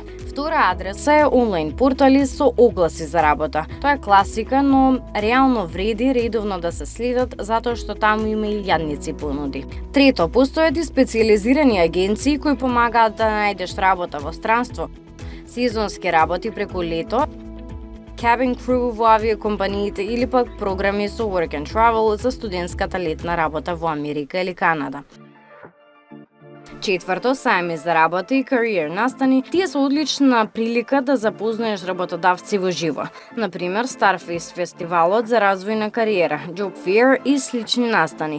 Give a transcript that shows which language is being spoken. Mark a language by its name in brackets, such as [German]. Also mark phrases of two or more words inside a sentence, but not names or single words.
[Macedonian] Втора адреса е онлайн портали со огласи за работа. Тоа е класика, но реално вреди редовно да се следат затоа што таму има и илјадници понуди. Трето, постојат и специјализирани агенции кои помагаат да најдеш работа во странство, сезонски работи преку лето, [English] cabin crew [Macedonian] во авиокомпаниите или пак програми со [English] work and travel [Macedonian] за студентската летна работа во Америка или Канада. Четврто, сајми за работа и career настани. Тие се одлична прилика да запознаеш работодавци во живо. Например, Starface фестивалот за развој на кариера, Job Fair и слични настани.